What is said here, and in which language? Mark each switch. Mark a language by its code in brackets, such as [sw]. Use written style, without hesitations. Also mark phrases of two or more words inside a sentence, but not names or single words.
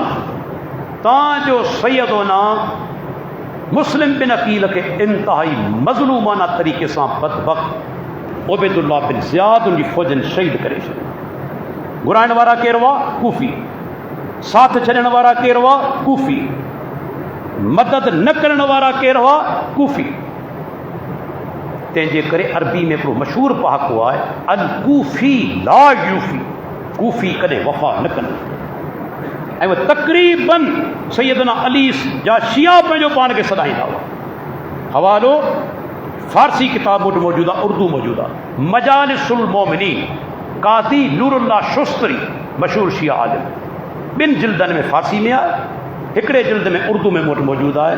[sd] तव्हांजो सैयदोना मुस्लिम बिन अकील खे इंतिहाई मज़लूमाना तरीक़े सां बदबख्त उबैदुल्लाह बिन ज़ियाद उनजी फ़ौजनि शहीद करे छॾियो। घुराइण वारा केरु हुआ? कूफ़ी। साथ छॾण वारा केरु हुआ? कूफ़ी। मदद न करण वारा केरु हुआ? कूफ़ी। तंहिंजे करे अरबी में हिकिड़ो मशहूरु पहाको आहे, [ar] الكوفي لا يوفي, [sd] कूफ़ी कॾहिं वफ़ा न कंदा। ऐं उहे तक़रीबन सैयदना अली जा शिया पंहिंजो पाण खे सॾाईंदा हुआ। हवालो फ़ारसी किताब वटि मौजूदु आहे, उर्दू मौजूदु आहे, मजालिसुल मोमिनीन, काज़ी नूरुल्लाह शुस्तरी, मशहूरु शिया आलिम, ॿिनि जिल्दनि में फ़ारसी में आहे, हिकिड़े जिल्द में उर्दू में वटि मौजूदु आहे।